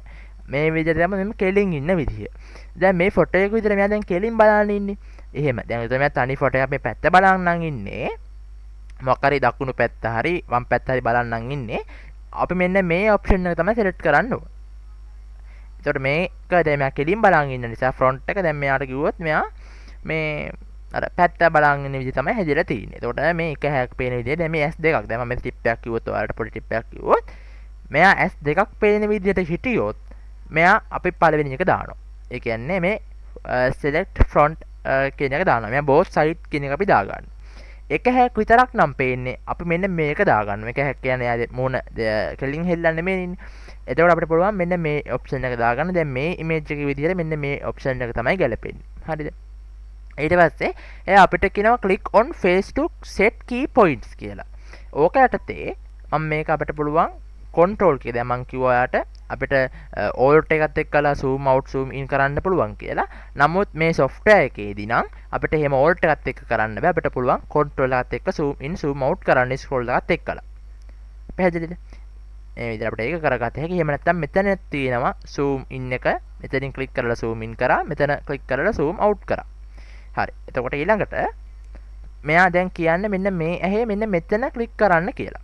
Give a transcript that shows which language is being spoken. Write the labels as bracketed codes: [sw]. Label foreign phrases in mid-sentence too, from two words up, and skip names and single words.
[si] මේ විදිහට දැම්ම මෙන්න කෙලින් ඉන්න විදිහ දැන් මේ ෆොටෝ එක විදිහට මෙයා දැන් කෙලින් බලන්න ඉන්නේ එහෙම දැන් එතකොට මෙයා තනි ෆොටෝ එකක් මේ පැත්ත බලන්නම් ඉන්නේ මොකක් හරි දකුණු පැත්ත හරි වම් පැත්ත හරි බලන්නම් ඉන්නේ අපි මෙන්න මේ ඔප්ෂන් එක තමයි select කරන්න ඕන එතකොට මේක දැන් මෙයා කෙලින් බලන් ඉන්න නිසා ෆ්‍රොන්ට් එක දැන් මෙයාට කිව්වොත් මෙයා මේ අර පැත්ත බලන් ඉන්න විදිහ තමයි හැදිලා තියෙන්නේ. එතකොට මේ එක හැක් පේන විදිහ දැන් මේ S2ක් දැන් මම ටිප් එකක් කිව්වොත් ඔයාලට පොඩි ටිප් එකක් කිව්වොත් මෙයා S2ක් පේන විදිහට හිටියොත් මෙයා අපි පළවෙනි එක දානවා. ඒ කියන්නේ මේ [en] select front [si] කියන එක දානවා. මෙයා [en] both side [si] කියන එක අපි දාගන්නවා. එක හැක් විතරක් නම් පේන්නේ අපි මෙන්න මේක දාගන්න. මේක හැක් කියන්නේ යාගේ මූණ කෙලින් හෙල්ලන්නේ නෙමෙයිනේ. එතකොට අපිට පුළුවන් මෙන්න මේ ඔප්ෂන් එක දාගන්න. දැන් මේ ඉමේජ් එකේ විදිහට මෙන්න මේ ඔප්ෂන් එක තමයි ගැලපෙන්නේ. හරිද? ඊට පස්සේ එයා අපිට කියනවා [en] click on face to set key points [si] කියලා. ඕක යටතේ මම මේක අපිට පුළුවන් control කියලා. දැන් මම කිව්වා ඔයාට අපිට alt එකත් එක්කලා [en] zoom out zoom in [si] කරන්න පුළුවන් කියලා. නමුත් මේ software එකේදී නම් අපිට එහෙම alt එකත් එක්ක කරන්න බෑ. අපිට පුළුවන් control එකත් එක්ක [en] zoom in zoom out [si] කරන්න scroll එකත් එක්කලා. පැහැදිලිද? මේ විදිහට අපිට ඒක කරගත හැකි. එහෙම නැත්නම් මෙතන තියෙනවා [en] zoom in [si] එක. මෙතනින් click කරලා [en] zoom in [si] කරා. මෙතන click කරලා [en] zoom out [si] කරා. හරි. එතකොට ඊළඟට මෙයා දැන් කියන්නේ මෙන්න මේ ඇහි මෙන්න මෙතන ක්ලික් කරන්න කියලා.